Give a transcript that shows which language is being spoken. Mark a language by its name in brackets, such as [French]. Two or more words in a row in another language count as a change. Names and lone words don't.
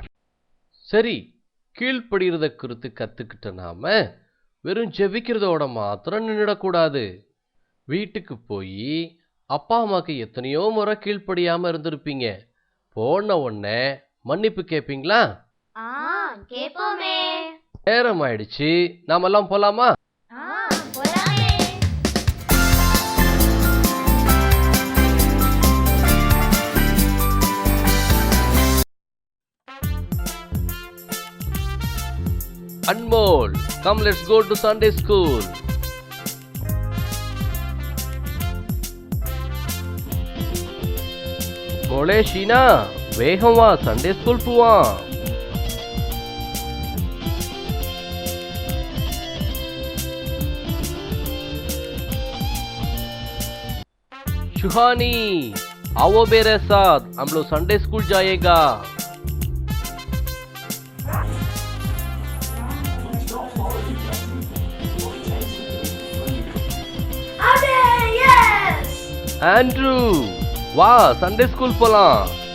[Tamil] சரி, கீழ்ப்படுகிறத குறித்து கத்துக்கிட்ட நாம வெறும் ஜெபிக்கிறதோட மாத்திரம் நின்றுடக்கூடாது. வீட்டுக்கு போய் அப்பா அம்மாக்கு எத்தனையோ முறை கீழ்ப்படியாம இருந்திருப்பீங்க. போன உடனே மன்னிப்பு கேட்பீங்களா? கேப்போமே. நேரம் ஆயிடுச்சு, நாமெல்லாம் போலாமா? [English] Anmol, come let's go to Sunday school. [Malayalam] മോളേ ഷീനാ, വേഗം വാ, [English] Sunday school [Malayalam] போவான். [Hindi] सुहानी, आओ मेरे साथ, हम लोग [English] Sunday school [Hindi] जाएगा। [Tamil] एंड्रू, वाह, [English] Sunday school [Tamil] போலாம்.